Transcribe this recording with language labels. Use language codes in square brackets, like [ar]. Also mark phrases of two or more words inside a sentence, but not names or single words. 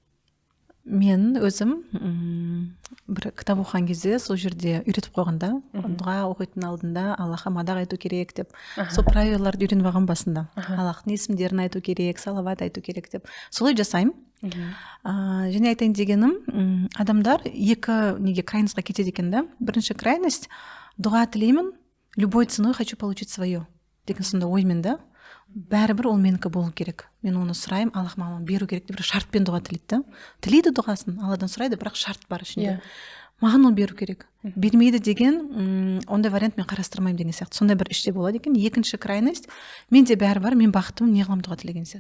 [kk] Мен өзім бір кітап оқыған кезде сол жерде үйретіп қойғанда, дұға оқитын алдында Аллахқа мадақ айту керек деп, сол правилаларды үйреніп алған басында. Аллахтың есімдерін айту керек, салават айту керек деп. Солай жасаймын. Және айтайын дегенім, адамдар екі неге крайностьқа кетеді екен да. Бірінші крайность, дұға тілеймін, [ru] любой ценой хочу получить свое [kk] деген сонда оймен да. Бәрібір ол менікі болу керек. Мен оны сұраймын, Аллах маған беру керек деп бір шартпен дұға тілейді. Тілейді дұғасын, Алладан сұрайды, бірақ шарт бар ішінде. Маған ол беру керек. Бермейді деген, ондай вариант мен қарастырмаймын деген сияқты. Сондай бір іште болады екен. Екінші крайность, менде бәрі бар, мен бақыттымын, не қыламын дұға тілеген сияқты.